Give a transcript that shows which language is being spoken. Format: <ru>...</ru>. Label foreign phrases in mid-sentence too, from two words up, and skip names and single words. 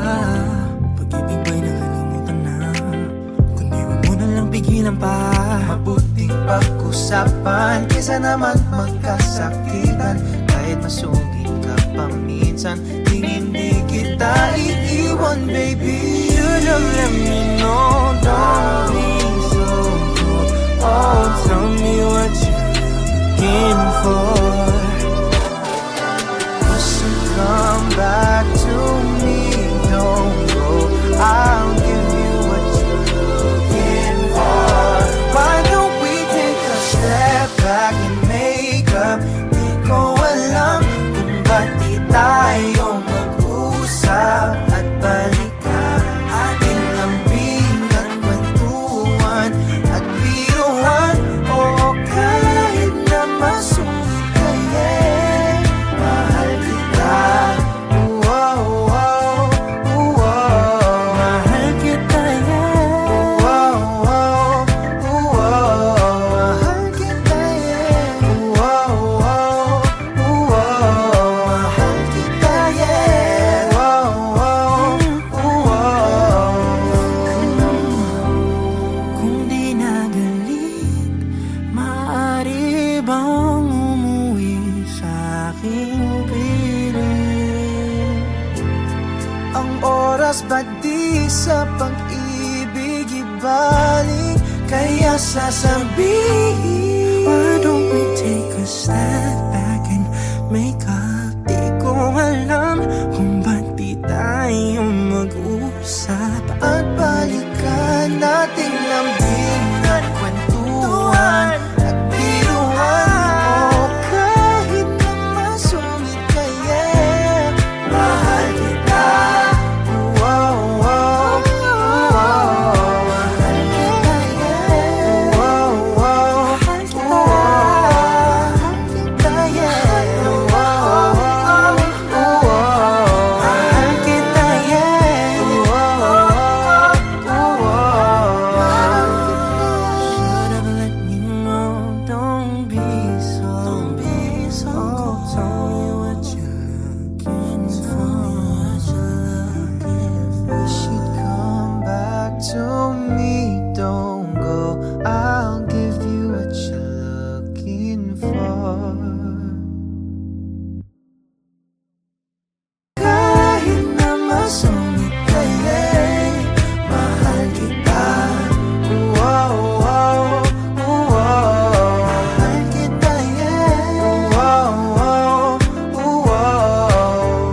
<tl>Pag-ibig ba'y nakalimutan na? Kundi huwag mo na lang pigilan pa. Mabuting pag-usapan kaysa naman magkasakitan. Kahit masugid ka pa minsan, di hindi kita iiwan, baby.</tl> <en>Should've let me know, don't be so cold. Oh, tell me what you're looking for. Come back to me, don't go. I'll give you what you're looking for. Why don't we take a step back and make up?</en> <tl>Di ko alam kung ba't di tayo mag-usap at balikan. Ating lambingan, kwentuhan at biruan. O kahit na masungit kayo, mahal kita. Wow, wow, wow. Mahal kita, yeah. Wow, wow, wow. Mahal kita, yeah. Wow, wow, wow. Mahal kita, yeah. Wow, wow, wow. Kung di nagalit, maaari bang umuwi sa aking piling? Ang oras ba di sa pag-ibig ibalik? Kaya sasabihin,</tl> <en>Why don't we take a step back and make up?</en> <tl>Di ko alam kung ba't di tayo mag-usap at balikan nating lambingan, kwentuhan at biruan. O kahit na masungit kayo, mahal kita. Wow, wow, wow. Mahal kita, yeah. Wow, wow, wow. Mahal kita, yeah. Wow, wow, wow. Mahal kita, yeah.</tl> <en>Should've let me know, don't be so cold. Tell me what you're looking for. You should come back to me, don't go. I'll give you what you're looking for.</en> <tl>Kahit na masungit kayo, mahal kita. Wow, wow, wow. Mahal kita, yeah. Wow, wow, wow.</tl>